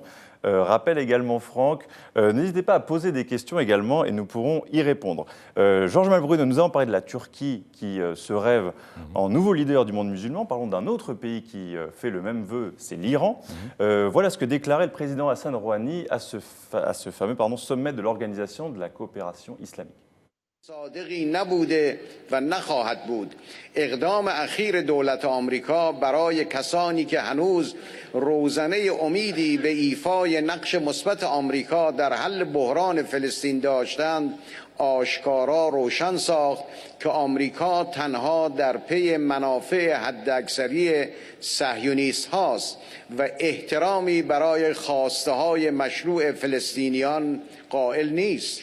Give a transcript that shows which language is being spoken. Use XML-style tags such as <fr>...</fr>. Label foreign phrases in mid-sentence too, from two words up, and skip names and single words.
<fr>Rappelle également Franck. N'hésitez pas à poser des questions également et nous pourrons y répondre. Georges Malbrune, nous avons parlé de la Turquie qui se rêve en nouveau leader du monde musulman. Parlons d'un autre pays qui fait le même vœu, c'est l'Iran. Voilà ce que déclarait le président Hassan Rouhani à ce fameux sommet de l'Organisation de la coopération islamique.</fr> <fa>صادقی نبوده و نخواهد بود. اقدام اخیر دولت آمریکا برای کسانی که هنوز روزنه امیدی به ایفای نقش مثبت آمریکا در حل بحران فلسطین داشتند آشکارا روشن ساخت که آمریکا تنها در پی منافع حداکثری صهیونیست هاست و احترامی برای خواسته های مشروع فلسطینیان قائل نیست.</fa>